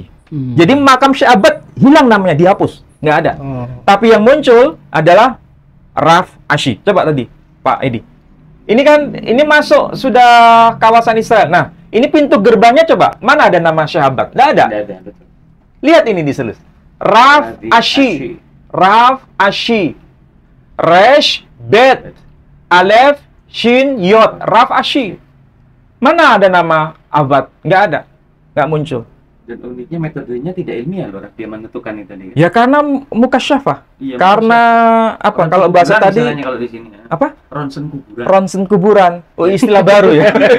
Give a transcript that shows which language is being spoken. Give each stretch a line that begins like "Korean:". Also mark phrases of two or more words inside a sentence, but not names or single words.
Indonesian: Jadi makam Syekh Abbad hilang namanya, dihapus, nggak ada. Tapi yang muncul adalah Raf Ashi. Coba tadi, Pak Edi. Ini kan, ini masuk sudah kawasan Israel. Nah, ini pintu gerbangnya coba. Mana ada nama Syekh Abbad? Nggak ada. Betul. Lihat ini di selus. Raf Ashi.
Hebrew: Raf Ashi. ריש, בית, אלף, שין, יוד. Raf Ashi.
Indonesian: Mana ada nama Abbad? Nggak ada. Nggak muncul. Dan uniknya metodenya tidak ilmiah loh, dia menentukan itu tadi. Ya karena mukasyafah. Iya, karena apa? Kalau bahasa tadi kalau di sini, ya. Apa? Ronsen kuburan. Ronsen kuburan. Oh, istilah baru ya.